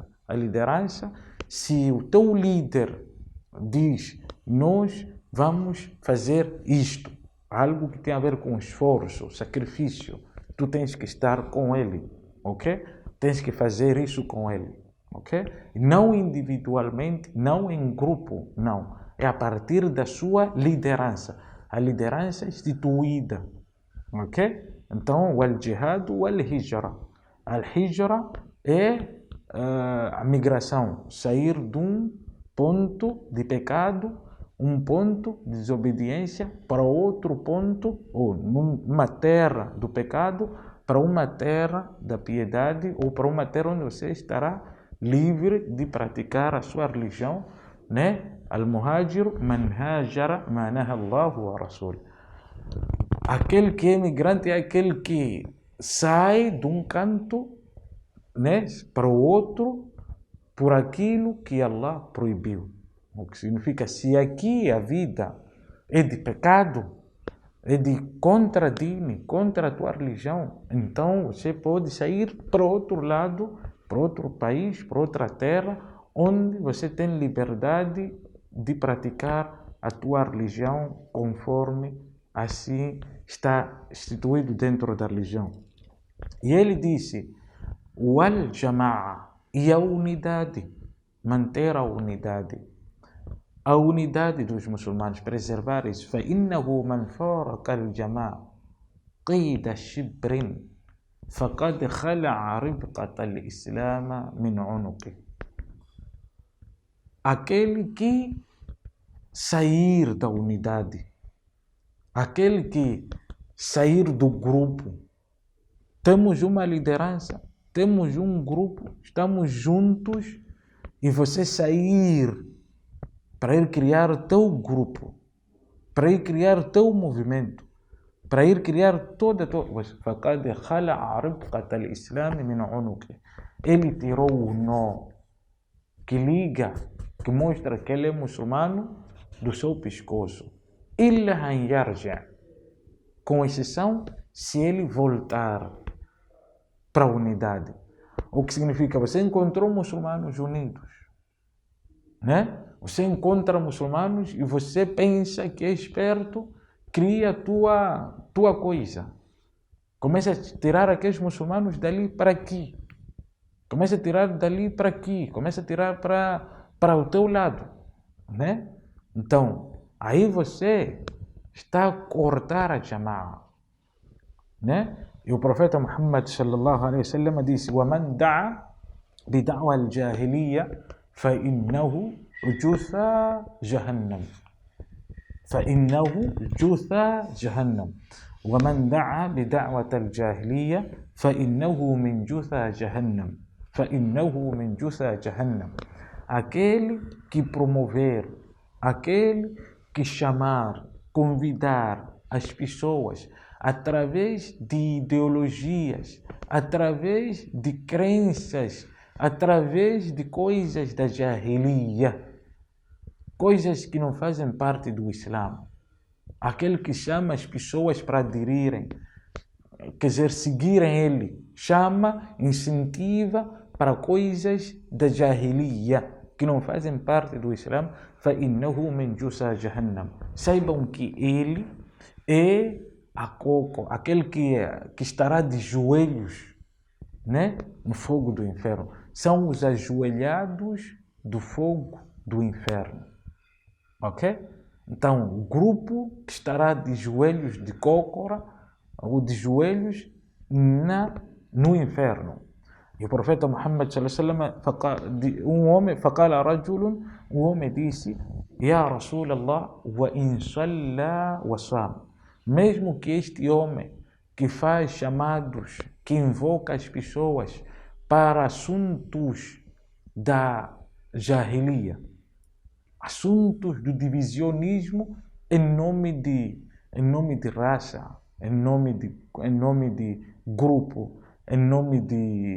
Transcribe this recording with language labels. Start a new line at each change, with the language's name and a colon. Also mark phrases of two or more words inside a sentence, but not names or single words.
Portuguese: A liderança, se o teu líder diz, nós vamos fazer isto, algo que tem a ver com esforço, sacrifício, tu tens que estar com ele, ok? Tens que fazer isso com ele, ok? Não individualmente, não em grupo, não. É a partir da sua liderança. A liderança instituída, ok? Então, o al-jihad, o al-hijra. Al-hijra é a migração, sair de um ponto de pecado, um ponto de desobediência para outro ponto, ou numa terra do pecado, para uma terra da piedade, ou para uma terra onde você estará livre de praticar a sua religião, né?
Arabic: المهاجر من هجر ما نهى الله و رسول.
Portuguese: Aquele que é migrante é aquele que sai de um canto, né, para o outro por aquilo que Allah proibiu. O que significa, se aqui a vida é de pecado, é de contra dini, contra a tua religião, então você pode sair para outro lado, para outro país, para outra terra, onde você tem liberdade de praticar a tua religião conforme assim está instituído dentro da religião. E ele disse,
Arabic: والجماعة,
Portuguese: e a unidade, manter a unidade. A unidade dos muçulmanos, preservar isso.
Arabic: فَإِنَّهُ مَنْ فَارَقَ الْجَمَاعَ قِيدَ شِبْرٍ فَقَدْ خَلَعَ رِبْقَةَ الْإِسْلَامَ مِنْ عُنُقِهِ.
Portuguese: Aquele que sair da unidade, aquele que sair do grupo, temos uma liderança, temos um grupo, estamos juntos, e você sair para ir criar teu grupo, para ir criar teu movimento, para ir criar toda a tua... Ele tirou o nó que liga, que mostra que ele é muçulmano do seu pescoço.
Arabic: إلا أن يرجع',
Portuguese: com exceção se ele voltar para a unidade. O que significa, você encontrou muçulmanos unidos, né? Você encontra muçulmanos e você pensa que é esperto, cria tua coisa. Começa a tirar aqueles muçulmanos dali para aqui. Começa a tirar dali para aqui. Começa a tirar para o teu lado, né? Então, aí você está a cortar a jama'a, né? E o profeta Muhammad
Arabic: صلى الله عليه وسلم
Portuguese: disse:
Arabic: وَمَنْ دَعَ بِدَعْوَى الْجَاهِلِيَّةِ فَإِنَّهُ جُثَى جَهَنَّمَ. فَإِنَّهُ جُثَى جَهَنَّمَ. وَمَنْ دَعَ بِدَعْوَةِ الْجَاهِلِيَّةِ فَإِنَّهُ مِنْ جُثَى جَهَنَّمَ. فَإِنَّهُ مِنْ جُثَى جَهَنَّمَ.
Portuguese: Aquele que promover, aquele que chamar, convidar as pessoas através de ideologias, através de crenças, através de coisas da jahiliya, coisas que não fazem parte do Islã. Aquele que chama as pessoas para aderirem, quer dizer, seguirem ele, chama, incentiva para coisas da jahiliya, que não fazem parte do Islã.
Arabic: فَإِنَّهُ مِنْ جُثَى جَهَنَّمَ.
Portuguese: Saibam que ele é aquele que estará de joelhos, né, no fogo do inferno. São os ajoelhados do fogo do inferno, ok? Então, o grupo que estará de joelhos de cócora, ou de joelhos no inferno. E o profeta Muhammad
Arabic: صلى الله عليه وسلم فقال رجل,
Portuguese: homem disse:
Arabic: يا رسول الله وإن صلى وصام.
Portuguese: Mesmo que este homem que faz chamados, que invoca as pessoas para assuntos da jahiliya, assuntos do divisionismo em nome de raça, em nome de grupo, em nome de...